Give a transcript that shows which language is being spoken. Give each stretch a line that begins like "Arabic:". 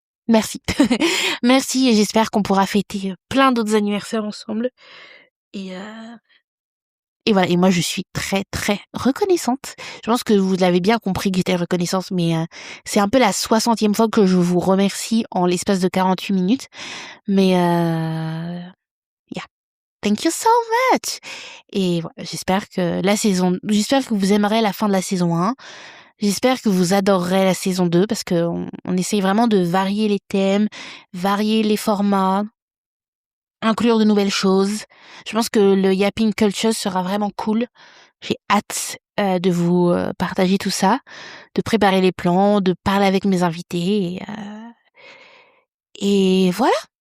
French: Merci. Merci, et j'espère qu'on pourra fêter plein d'autres anniversaires ensemble. Et voilà, et moi je suis très très reconnaissante. Je pense que vous l'avez bien compris que j'étais reconnaissante, mais c'est un peu la 60e fois que je vous remercie en l'espace de 48 minutes.
English: Mais yeah, thank you so much.
French: Et voilà, j'espère que vous aimerez la fin de la saison 1. J'espère que vous adorerez la saison 2 parce que on essaye vraiment de varier les thèmes, varier les formats, inclure de nouvelles choses. Je pense que le Yapping Culture sera vraiment cool. J'ai hâte de vous partager tout ça, de préparer les plans, de parler avec mes invités. Et voilà.